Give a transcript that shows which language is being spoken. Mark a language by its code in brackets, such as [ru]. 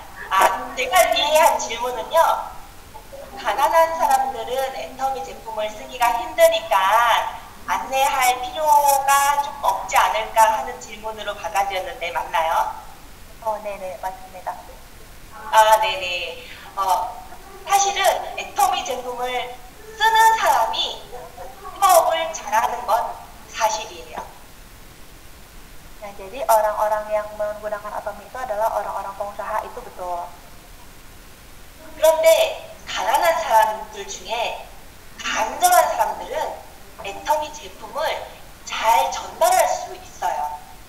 [ko] 아, 제가 이해한 질문은요. 가난한 사람들은 애터미 제품을 쓰기가 힘드니까 안내할 필요가 좀 없지 않을까 하는 질문으로 받아들였는데 맞나요? 네네, 맞습니다. 아, 네네. 사실은 애터미 제품을 쓰는 사람이 사업을 잘하는 건 사실이에요. [id] Nah, jadi orang-orang yang menggunakan Atomi itu adalah orang-orang pengusaha, itu betul. [ko] 그런데 가난한 사람들 중에 간절한 사람들은 애터미 제품을 잘 전달할 수 있어요.